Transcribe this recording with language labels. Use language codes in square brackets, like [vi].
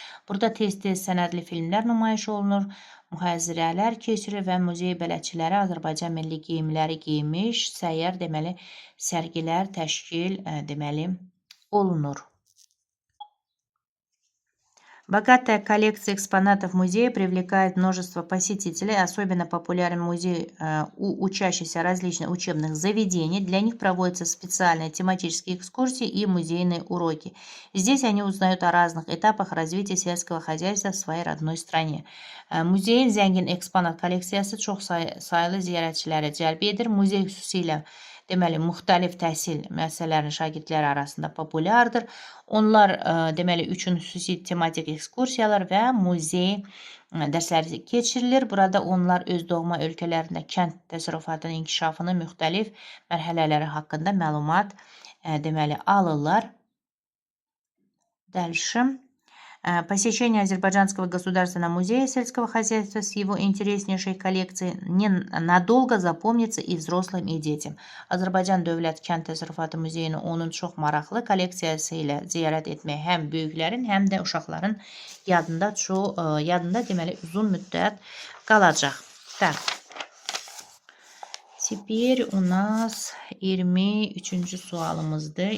[az] Burada tez-tez sənədli filmlər nümayiş olunur, mühazirələr keçirir və muzey bələdçiləri Azərbaycan milli geyimləri giymiş, səyyar deməli sərgilər təşkil deməli olunur. [ru] Богатая коллекция экспонатов музея привлекает множество посетителей. Особенно популярен музей у учащихся различных учебных заведений. Для них проводятся специальные тематические экскурсии и музейные уроки. Здесь они узнают о разных этапах развития сельского хозяйства в своей родной стране. [az] Muzeyin zəngin eksponat kolleksiyası çox sayılı ziyarətçiləri cəlb edir. Muzey xüsusilə deməli müxtəlif təhsil müəssisələrinin şagirdləri arasında populyardır. Onlar deməli üçün xüsusi tematik ekskursiyalar və muzey dərsləri keçirilir. Burada onlar öz doğma ölkələrində kənd təsərrüfatının inkişafının müxtəlif mərhələləri haqqında məlumat deməli alırlar. [ru] Дальше. Посещение Азербайджанского государственного музея сельского хозяйства с его интереснейшей коллекцией надолго запомнится и взрослым, и детям. [az] Azərbaycan Dövlət Kənd Təsərrüfatı Muzeyini onun çox maraqlı kolleksiyası ilə ziyarət etmək həm böyüklərin, həm də uşaqların yadında deməli uzun müddət qalacaq. Так. [ru] Teper у нас [az] 23-cü sualımızdır.